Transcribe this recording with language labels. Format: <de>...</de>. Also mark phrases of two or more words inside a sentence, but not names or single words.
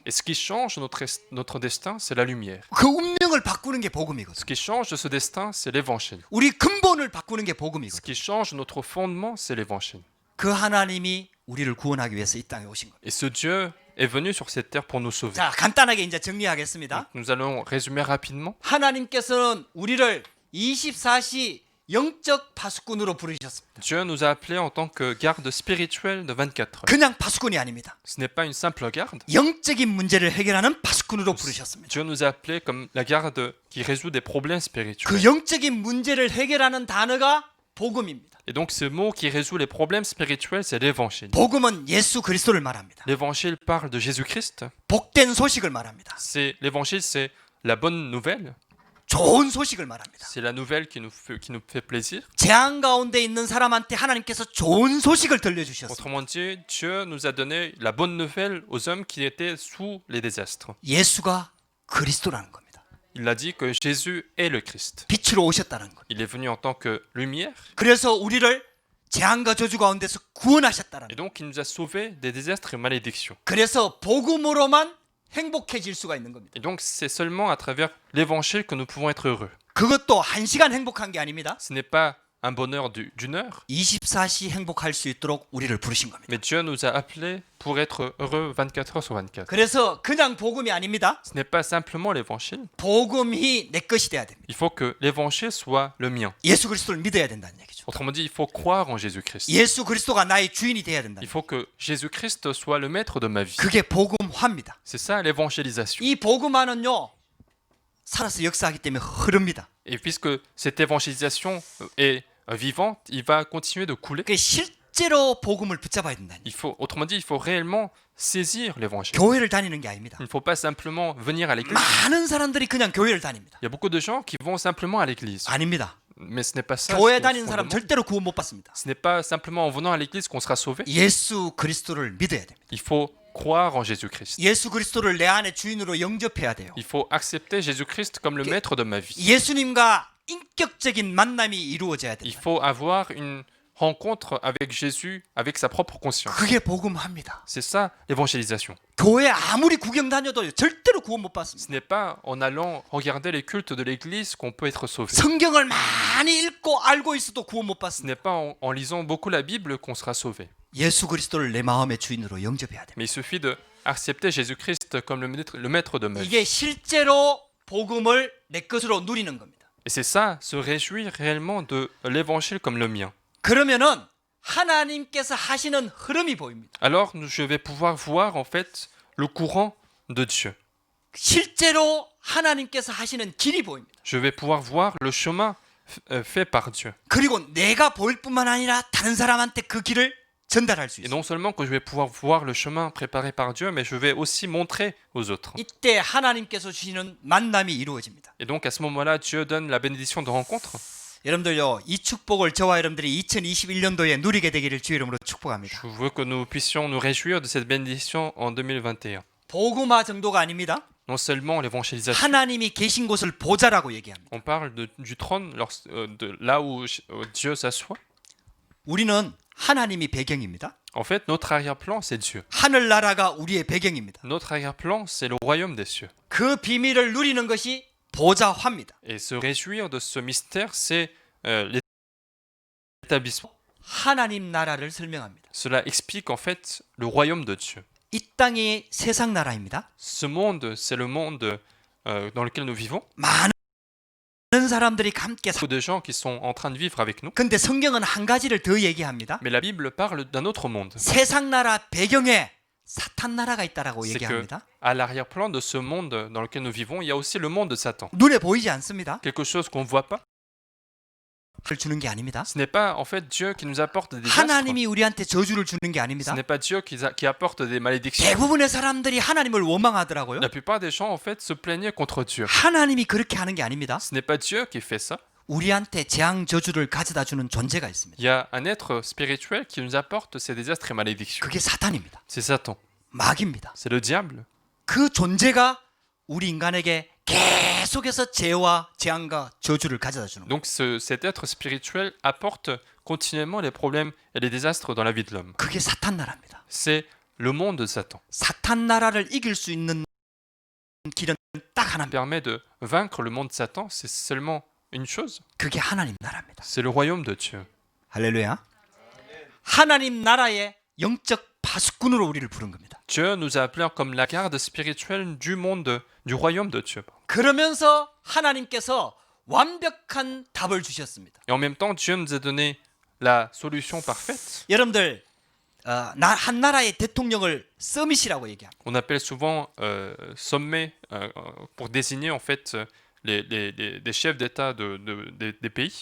<fr>Et ce qui change notre destin, c'est la lumière.</fr> <ko>그 운명을 바꾸는 게 복음이거든요.</ko> <fr>Ce qui change de ce destin, c'est l'évangile.</fr> <ko>우리 근본을 바꾸는 게</ko> <fr>Ce</fr> <ko>복음이거든요.</ko> <fr>qui change notre fondement, c'est l'évangile.</fr> <ko>그 하나님이 우리를 구원하기 위해서 이 땅에 오신 거예요.</ko> <fr>Et ce Dieu est venu sur cette terre pour nous sauver.</fr> <ko>자, 간단하게 이제 정리하겠습니다.</ko> <fr>Nous allons résumer rapidement.</fr> <ko>하나님께서는 우리를 24시 영적 파수꾼으로 부르셨습니다.</ko> <fr>Dieu nous a appelés en tant que garde spirituelle de 24 heures.</fr> <ko>그냥 파수꾼이 아닙니다.</ko> <fr>Ce n'est pas une simple garde.</fr> <ko>영적인 문제를 해결하는 파수꾼으로 부르셨습니다.</ko> <fr>Dieu nous a appelés comme la garde qui résout des problèmes spirituels.</fr> <ko>그 영적인 문제를 해결하는 단어가 복음입니다.</ko> <fr>Et donc ce mot qui résout les problèmes spirituels, c'est l'évangile.</fr> <ko>복음은 예수 그리스도를 말합니다.</ko> <fr>L'évangile parle de Jésus-Christ.</fr> <ko>복된 소식을 말합니다.</ko> <fr>L'évangile, c'est la bonne nouvelle.</fr> <ko>좋은 소식을 말합니다.</ko> <fr>C'est la nouvelle qui nous fait plaisir.</fr> <ko>재앙 가운데 있는 사람한테 하나님께서 좋은 소식을 들려주셨습니다.</ko> <fr>Autrement dit, Dieu nous a donné la bonne nouvelle aux hommes qui étaient sous les désastres.</fr> <ko>예수가 그리스도라는 겁니다.</ko> <fr>Il a dit que Jésus est le Christ.</fr> <ko>빛으로 오셨다는 겁니다.</ko> <fr>Il est venu en tant que lumière.</fr> <ko>그래서 우리를 재앙과 저주 가운데서 구원하셨다는</ko> <fr>Et</fr> <ko>겁니다.</ko> <fr>donc, il nous a sauvés des désastres et malédictions.</fr> <ko>그래서 복음으로만 행복해질 수가 있는 겁니다.</ko> <fr>Et donc, c'est seulement à travers l'évangile que nous pouvons être heureux.</fr> <ko>그것도 1시간 행복한 게 아닙니다.</ko> <fr>Ce n'est pas un bonheur d'une heure,</fr> <ko>24시 행복할 수 있도록 우리를 부르신 겁니다.</ko> <fr>mais Dieu nous a appelés pour être heureux 24 heures sur 24.</fr> <ko>그래서 그냥 복음이 아닙니다.</ko> <fr>Ce n'est pas simplement l'évangile.</fr> <ko>복음이 내 것이 돼야 됩니다.</ko> <fr>Il faut que l'évangile soit le mien.</fr> <ko>예수 그리스도를 믿어야 된다는 얘기죠.</ko> <fr>Autrement dit, il faut croire en Jésus-Christ.</fr> <ko>예수 그리스도가 나의 주인이 돼야 된다.</ko> <fr>Il faut que Jésus-Christ soit le maître de ma vie.</fr> <ko>그게 복음화입니다.</ko> <fr>C'est ça l'évangélisation.</fr> <ko>이 복음화는요 살아서 역사하기 때문에 흐릅니다.</ko> <fr>Et puisque cette évangélisation est vivante, il va continuer de couler.</fr> <ko>그 실제로 복음을 붙잡아야 된다니.</ko> <fr>Autrement dit, il faut réellement saisir l'évangile.</fr> <ko>교회를 다니는 게 아닙니다.</ko> <fr>Il ne faut pas simplement venir à l'église.</fr> <ko>많은 사람들이 그냥 교회를 다닙니다.</ko> <fr>Il y a beaucoup de gens qui vont simplement à l'église.</fr> <ko>아닙니다.</ko> <fr>Mais ce n'est pas ça.</fr> <ko>교회</ko> <fr>ce</fr> <ko>다니는</ko> <fr>qu'on</fr> <ko>사람</ko> <fr>demande.</fr> <ko>절대로 구원 못 받습니다.</ko> <fr>Ce n'est pas simplement en venant à l'église qu'on sera sauvé.</fr> <ko>예수 그리스도를 믿어야 됩니다.</ko> <fr>Il faut croire en Jésus-Christ.</fr> <ko>예수 그리스도를 내 안의 주인으로 영접해야 돼요.</ko> <fr>Il faut accepter Jésus-Christ comme le maître de ma vie.</fr> <ko>예수님과 인격적인 만남이 이루어져야</ko> <fr>Il</fr> <ko>됩니다.</ko> <fr>faut avoir une rencontre avec Jésus, avec sa propre conscience.</fr> <ko>그게 복음화입니다.</ko> <fr>C'est ça l'évangélisation.</fr> <ko>교회 아무리 구경 다녀도 절대로 구원 못 받습니다.</ko> <fr>Ce n'est pas en allant regarder les cultes de l'église qu'on peut être sauvé.</fr> <ko>성경을 많이 읽고 알고 있어도 구원 못</ko> <fr>Ce</fr> <ko>받습니다.</ko> <fr>n'est pas en lisant beaucoup la Bible qu'on sera sauvé.</fr> <ko>예수 그리스도를 내 마음의 주인으로 영접해야 됩니다.</ko> <fr>Mais il suffit d'accepter Jésus-Christ comme le maître de ma vie.</fr> <ko>이게 실제로 복음을 내 것으로 누리는 겁니다.</ko> <fr>Et c'est ça, se réjouir réellement de l'évangile comme le mien.</fr> <ko>그러면은 하나님께서 하시는 흐름이 보입니다.</ko> <fr>Alors je vais pouvoir voir en fait le courant de Dieu.</fr> <ko>실제로 하나님께서 하시는 길이 보입니다.</ko> <fr>Je vais pouvoir voir le chemin fait par Dieu.</fr> <ko>그리고 내가 보일 뿐만 아니라 다른 사람한테 그 길을 전달할 수</ko> <fr>Et</fr> <ko>있어요.</ko> <fr>non seulement que je vais pouvoir voir le chemin préparé par Dieu, mais je vais aussi montrer aux autres.</fr> <ko>이때 하나님께서 주시는 만남이 이루어집니다.</ko> <fr>Et donc à ce moment-là, Dieu donne la bénédiction de rencontre.</fr> <ko>여러분들요, 이 축복을 저와 여러분들이 2021년도에 누리게 되기를 주의 이름으로 축복합니다.</ko> <fr>Je veux que nous puissions nous réjouir de cette bénédiction en 2021.</fr> <ko>복음화 정도가 아닙니다.</ko> <fr>non seulement l'évangélisation,</fr> <ko>하나님이 계신 곳을 보자라고 얘기합니다.</ko> <fr>on parle du trône, de là où Dieu s'assoit.</fr> <ko>우리는 하나님이 배경입니다.</ko> <fr>En fait, notre arrière-plan, c'est Dieu.</fr> <ko>하늘나라가 우리의 배경입니다.</ko> <fr>Notre arrière-plan, c'est le royaume des cieux.</fr> <ko>그 비밀을 누리는 것이 보좌화입니다.</ko> <fr>Et se réjouir de ce mystère, c'est l'établissement.</fr> <ko>하나님 나라를 설명합니다.</ko> <fr>Cela explique en fait le royaume de Dieu.</fr> <ko>이 땅이 세상 나라입니다.</ko> <fr>Ce monde, c'est le monde dans lequel nous vivons.</fr> <ko>많은 사람들이 함께</ko> <fr>Beaucoup de gens qui sont en train de vivre avec nous.</fr> <ko>근데 성경은 한 가지를 더 얘기합니다.</ko> <fr>Mais la Bible parle d'un autre monde.</fr> <ko>세상 나라 배경에 사탄 나라가 있다라고</ko> <fr>C'est que</fr> <ko>얘기합니다.</ko> <fr>à l'arrière-plan de ce monde dans lequel nous vivons, il y a aussi le monde de Satan.</fr> <ko>눈에 보이지 않습니다.</ko> <fr>Quelque chose qu'on ne voit pas.</fr> <ko>를 주는 게 아닙니다.</ko> <fr>Ce n'est pas en fait Dieu qui nous apporte des désastres.</fr> <ko>하나님이 우리한테 저주를 주는 게</ko> <fr>Ce</fr> <ko>아닙니다.</ko> <fr>n'est pas Dieu qui apporte des malédictions.</fr> <ko>대부분의 사람들이 하나님을 원망하더라고요.</ko> <fr>La plupart des gens en fait se plaignaient contre Dieu.</fr> <ko>하나님이 그렇게 하는 게 아닙니다.</ko> <fr>Ce n'est pas Dieu qui fait ça.</fr> <ko>우리한테 재앙 저주를 가져다 주는 존재가 있습니다.</ko> <fr>Il y a un être spirituel qui nous apporte ces désastres et malédictions.</fr> <ko>그게 사탄입니다.</ko> <fr>C'est Satan.</fr> <ko>마귀입니다.</ko> <fr>C'est le diable.</fr> <ko>그 존재가 우리 인간에게 계속해서 재와 재앙과 저주를 가져다 주는 거예요.</ko> <fr>Donc cet être spirituel apporte continuellement les problèmes et les désastres dans la vie de l'homme.</fr> <ko>그게 사탄 나라입니다.</ko> <fr>C'est le monde de Satan.</fr> <ko>사탄 나라를 이길 수 있는 길은 딱 하나입니다.</ko> <fr>Permet de vaincre le monde de Satan, c'est seulement une chose.</fr> <ko>그게 하나님 나라입니다.</ko> <fr>C'est le royaume de Dieu.</fr> <ko>할렐루야. 하나님 나라의 영적 파수꾼으로 우리를 부른 겁니다.</ko> <fr>Dieu nous a appelés comme la garde spirituelle du monde, du royaume de Dieu.</fr> <ko>그러면서 하나님께서 완벽한 답을 주셨습니다.</ko> <fr>Et en même temps, Dieu nous a donné la solution parfaite.</fr> <ko>여러분들 한 나라의 대통령을 서밋이라고 얘기합니다.</ko> <fr>On appelle souvent sommet pour désigner en fait des chefs d'État des pays.</fr>